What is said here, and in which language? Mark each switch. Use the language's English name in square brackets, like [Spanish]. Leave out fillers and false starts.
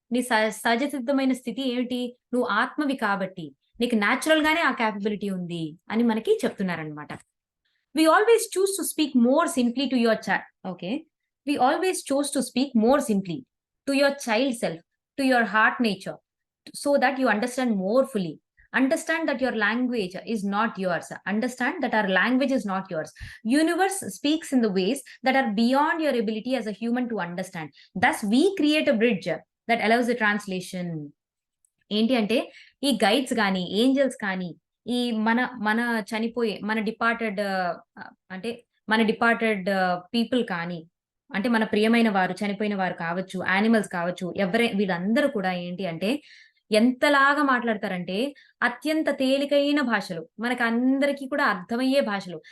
[Telugu] నీ సహజ సిద్ధమైన స్థితి ఏమిటి? నువ్వు ఆత్మవి కాబట్టి. నీకు నేచురల్ గానే ఆ కేపబిలిటీ ఉంది అని మనకి చెప్తున్నారనమాట. [English] We always choose to speak more simply to your okay. We always choose to speak more simply to your child self, to your heart nature. So that you understand more fully. Understand that your language is not yours. Understand that our language is not yours. Universe speaks in the ways that are beyond your ability as a human to understand. Thus we create a bridge that allows the translation. [Telugu] ఏంటి అంటే ఈ guides గాని, Angeles కానీ, ఈ మన మన చనిపోయే మన డిపార్టెడ్ అంటే మన డిపార్టెడ్ పీపుల్ కానీ, అంటే మన ప్రియమైన వారు, చనిపోయిన వారు కావచ్చు, యానిమల్స్ కావచ్చు, వీళ్ళందరూ కూడా ఏంటి అంటే ఎంతలాగా మాట్లాడతారంటే అత్యంత తేలికైన భాషలో, మనకందరికీ కూడా అర్థమయ్యే భాషలో.